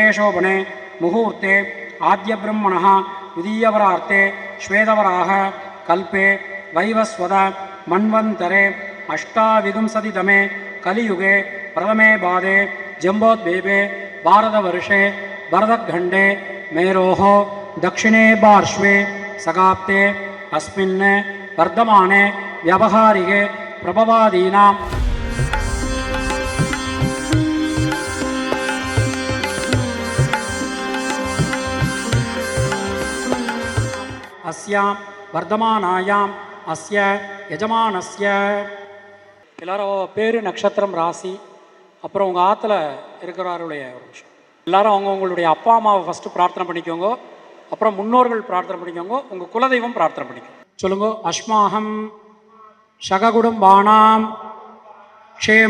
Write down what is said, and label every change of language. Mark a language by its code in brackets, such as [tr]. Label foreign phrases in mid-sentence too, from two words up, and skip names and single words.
[sa] शोभने मुहूर्ते आद्यब्रह्मणः द्वितीयवरार्ते श्वेतवराह कल्पे वैवस्वत मन्वन्तरे अष्टाविंशतितमे कलियुगे प्रथमे पादे जम्बोद्वीपे भारतवर्षे भरतखण्डे मेरोः दक्षिणे पार्श्वे सगाप्ते अस्मिन् वर्धमाने व्यावहारिके प्रभवादीनां अस्यां वर्धमानायाम् अस्य यजमानस्य [ta] எல்லாரும் பேர் நட்சத்திரம் ராசி அப்புறம் உங்கள் ஆற்றுல இருக்கிறவருடைய ஒரு விஷயம் எல்லாரும் அவங்கவுங்களுடைய அப்பா அம்மாவை ஃபஸ்ட்டு பிரார்த்தனை பண்ணிக்கோங்க அப்புறம் முன்னோர்கள் பிரார்த்தனை பண்ணிக்கோங்க உங்கள் குலதெய்வம் பிரார்த்தனை பண்ணிக்கோங்க சொல்லுங்க [sa] अस्माकं सहकुटुम्बानां क्षेम